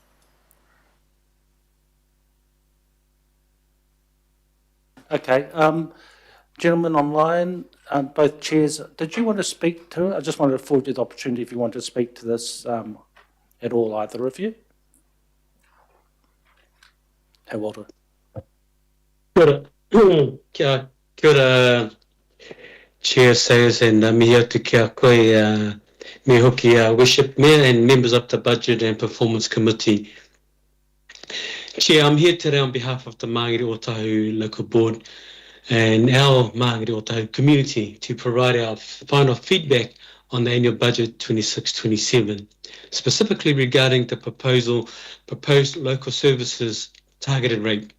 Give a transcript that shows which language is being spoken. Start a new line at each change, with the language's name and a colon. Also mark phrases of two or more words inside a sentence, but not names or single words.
English: Okay, gentlemen online, both chairs, did you want to speak to it? I just wanted to afford you the opportunity if you want to speak to this at all, either of you. Hey, Walter.
Māori: Kia ora,
English: Chair Sayers and
Māori: mihi atu kia koe me hoki
English: Worship Mayor and members of the Budget and Performance Committee. Chair, I'm here today on behalf of the Mangere Otahuhu Local Board and our Mangere Otahuhu community to provide our final feedback on the annual budget 26-27, specifically regarding the proposed local services targeted rate.